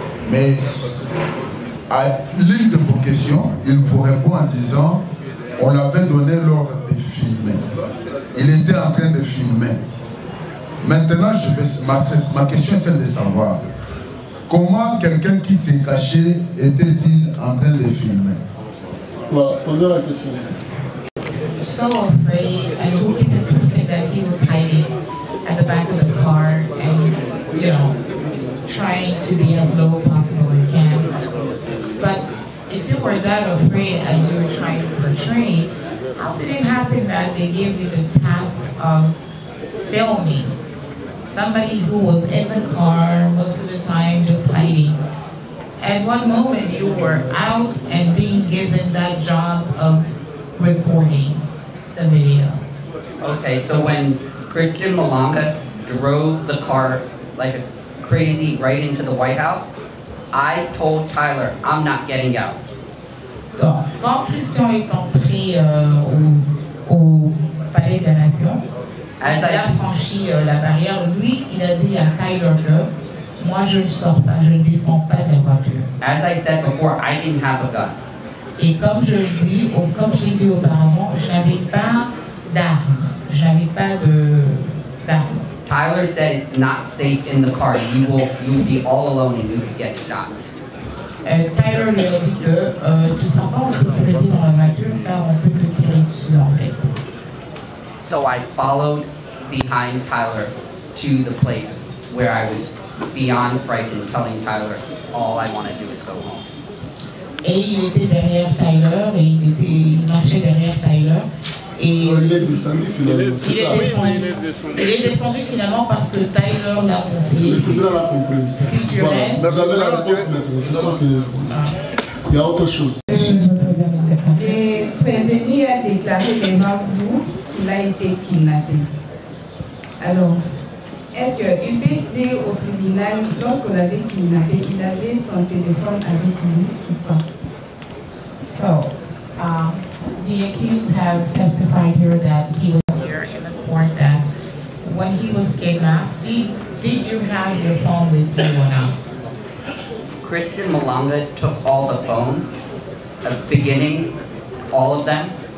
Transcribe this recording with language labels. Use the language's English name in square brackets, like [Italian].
[French] Mais à l'une de vos questions, il vous répond en disant on l'avait donné l'ordre de filmer. Il était en train de filmer. Maintenant, ma question est celle de savoir comment quelqu'un qui s'est caché était-il en train de filmer? Voilà, posez la question. [English] So afraid, and who kept insisting that he was hiding at the back of the car and, you know, trying to be as low as possible as he can. But if you were that afraid as you were trying to portray, how did it happen that they gave you the task of filming somebody who was in the car most of the time just hiding? At one moment you were out and being given that job of recording the video. Okay, so when Christian Malanga drove the car like a crazy right into the White House, I told Tyler, I'm not getting out. [French] Quand Christian est entré au Palais de la Nation, il a franchi la barrière, lui, il a dit à Tyler que moi je ne sors pas, je ne descends pas de la voiture. [English] As I said before, I didn't have a gun. [French] Et comme je l'ai dit, ou comme je l'ai dit auparavant, je n'avais pas d'armes. Je n'avais pas d'armes. [English] Tyler said it's not safe in the car. You will be all alone and you could get shot. [French] Tyler lui a dit que tu ne seras pas en sécurité dans la voiture car on peut te tirer dessus en fait. [English] So I followed behind Tyler to the place where I was beyond frightened, telling Tyler, all I want to do is go home. [French] Et il était derrière Tyler, et il marchait derrière Tyler. Et il est descendu finalement, c'est ça. Il est descendu finalement parce que Tyler l'a conseillé. Le tribunal a compris. Si tu voilà. restes. Vous avez la réponse maintenant. Il y a autre chose. Et prévenu a déclaré devant vous qu'il a été kidnappé. Alors, est-ce qu'il peut dire au tribunal, lorsqu'on l'avait kidnappé, il avait son téléphone avec lui ou pas? [English] So, the accused have testified here that he was here in the court that when he was kidnapped, did you have your phone with you or not? Christian Malanga took all the phones, at the beginning, all of them.